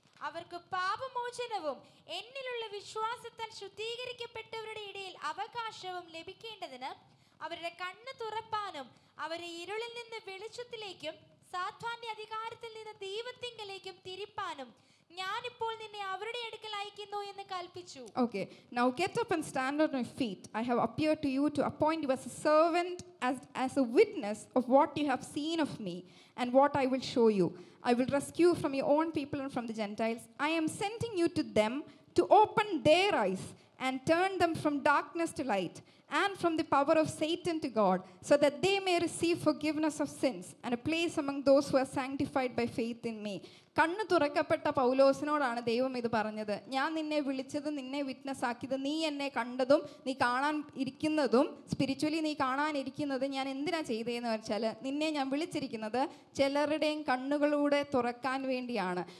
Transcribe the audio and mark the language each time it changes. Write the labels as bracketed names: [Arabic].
[Malayalam] അവർക്ക് പാപമോചനവും എന്നിലുള്ള വിശ്വാസത്താൽ ശുദ്ധീകരിക്കപ്പെട്ടവരുടെ ഇടയിൽ അവകാശവും ലഭിക്കേണ്ടതിന് അവരുടെ കണ്ണ് തുറപ്പാനും അവരെ ഇരുളിൽ നിന്ന് വെളിച്ചത്തിലേക്കും സാത്താന്റെ അധികാരത്തിൽ നിന്ന് ദൈവത്തിങ്കലേക്കും തിരിപ്പാനും ഞാനിപ്പോൾ നിന്നെ അവരുടെ അടുക്കൽ അയക്കുന്നു എന്ന് കൽപ്പിച്ചു. [English] Okay, now get up and stand on your feet. I have appeared to you to appoint you as a servant, as a witness of what you have seen of me and what I will show you. I will rescue you from your own people and from the Gentiles. I am sending you to them to open their eyes and turn them from darkness to light and from the power of Satan to God, so that they may receive forgiveness of sins and a place among those who are sanctified by faith in me. [Malayalam] കണ്ണ് തുറക്കപ്പെട്ട പൗലോസിനോടാണ് ദൈവം ഇത് പറഞ്ഞത്. ഞാൻ നിന്നെ വിളിച്ചത്, നിന്നെ witness ആക്കിയത്, നീ എന്നെ കണ്ടതും നീ കാണാൻ ഇരിക്കുന്നതും സ്പിരിച്വലി നീ കാണാനിരിക്കുന്നത് ഞാൻ എന്തിനാ ചെയ്തതെന്ന് വെച്ചാൽ നിന്നെ ഞാൻ വിളിച്ചിരിക്കുന്നത് ചിലരുടെയും കണ്ണുകളിലൂടെ തുറക്കാൻ വേണ്ടിയാണ്.